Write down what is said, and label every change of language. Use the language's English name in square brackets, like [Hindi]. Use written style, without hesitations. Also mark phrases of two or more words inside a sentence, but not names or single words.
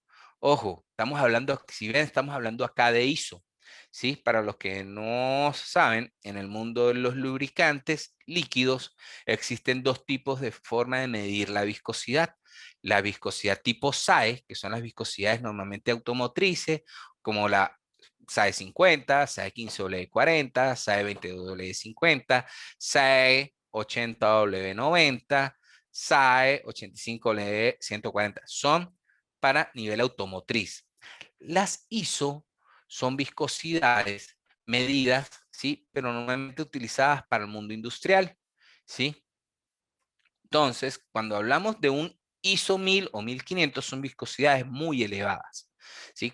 [Spanish] Ojo, estamos hablando, si ven, estamos hablando acá de ISO. ¿Sí? Para los que no saben, en el mundo de los lubricantes líquidos existen dos tipos de forma de medir la viscosidad. La viscosidad tipo SAE, que son las viscosidades normalmente automotrices, como la SAE 50, SAE 15W40, SAE 22W50, SAE 80W90, SAE 85W140. Son para nivel automotriz. Las ISO son viscosidades medidas, ¿sí? Pero normalmente utilizadas para el mundo industrial, ¿sí? Entonces, cuando hablamos de un ISO 1000 o 1500 son viscosidades muy elevadas, ¿sí?